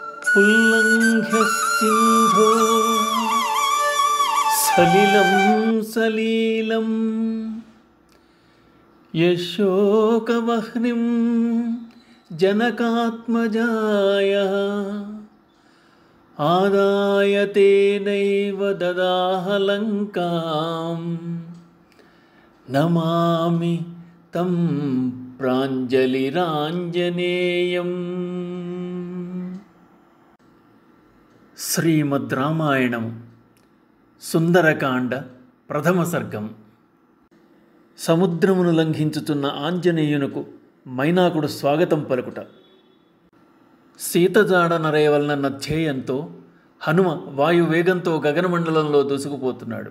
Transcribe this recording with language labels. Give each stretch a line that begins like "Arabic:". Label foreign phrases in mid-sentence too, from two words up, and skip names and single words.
Sanskrit: उल्लङ्घ्य सिन्धो सलिलं सलीलं यशोकवह्निं जनकात्मजायः आदाय तेनैव ददाह लङ्कां नमामि तं प्राञ्जलिराञ्जनेयम्।
Telugu: శ్రీమద్ రామాయణం సుందరకాండ ప్రథమ సర్గం. సముద్రమును లంఘించుతున్న ఆంజనేయునకు మైనాకుడు స్వాగతం పలుకుట. సీతజాడ నరేవలనన్న ధ్యేయంతో హనుమ వాయువేగంతో గగనమండలంలో దూసుకుపోతున్నాడు.